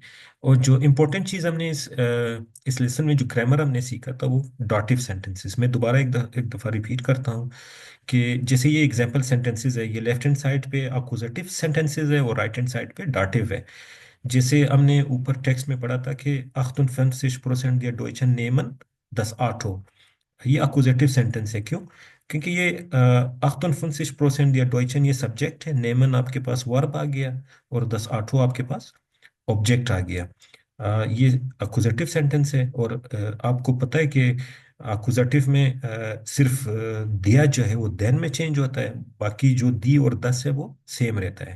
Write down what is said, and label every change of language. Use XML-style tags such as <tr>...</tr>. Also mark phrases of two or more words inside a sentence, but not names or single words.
<hi>और जो इम्पोर्टेंट चीज़ हमने इस लेसन में जो ग्रामर हमने सीखा था वो</hi> <en>dative sentences.</en> <hi>मैं दोबारा एक दफ़ा रिपीट करता हूँ कि जैसे ये</hi> <en>example sentences</en> <hi>है, ये</hi> <en>left hand side</en> <hi>पे</hi> <en>accusative sentences</en> <hi>है और</hi> <en>right hand side</en> <hi>पे डाटिव है। जैसे हमने ऊपर टेक्स्ट में पढ़ा था कि</hi> <de>58% der Deutschen nehmen das Auto।</de> <hi>ये</hi> <en>accusative sentence</en> <hi>है, क्यों? क्योंकि ये</hi> <de>58% der Deutschen</de> <hi>ये सब्जेक्ट है, नेमन आपके पास वर्ब आ गया और</hi> <de>das Auto</de> <hi>आपके पास ऑब्जेक्ट आ गया। ये</hi> <en>accusative sentence</en> <hi>है। और आपको पता है कि अक्यूजेटिव में सिर्फ दिया जो है वो देन में चेंज होता है, बाकी जो दी और दस है वो सेम रहता है।</hi>